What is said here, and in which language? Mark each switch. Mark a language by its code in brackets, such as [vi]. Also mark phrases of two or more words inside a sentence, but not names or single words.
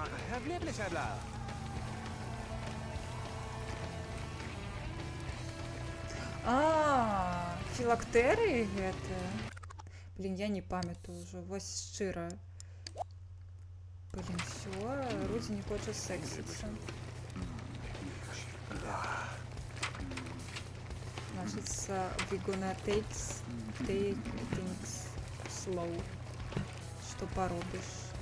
[be] Філактэрыі гэтыя? Блин, я не памятаю ўжо, вось шчыра. [ru] Блин, всё, [be] Руді не хоча сексіцца. [ru] Значится, [en] we gonna take things slow. [ru] Что поробишь?